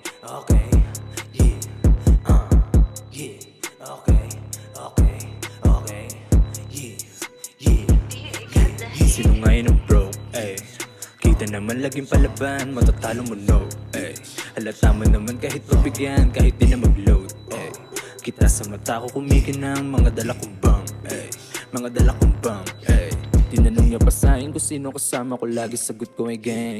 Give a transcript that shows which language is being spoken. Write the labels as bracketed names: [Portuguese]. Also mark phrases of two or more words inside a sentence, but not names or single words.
[English] Okay, yeah, yeah, okay, okay, okay, yeah, yeah, yeah. [Filipino] Sino ngayon ang broke, eh? Kita naman laging palaban, matatalo mo no, eh. Halata mo naman kahit pagbigyan, kahit di na mag-load, eh. Kita sa mata ko kumikinang mga dala kong bang, eh. Mga dala kong bang, eh. Tinanong niya pa sa'kin kung sino kasama ko, lagi sagot ko ay gang.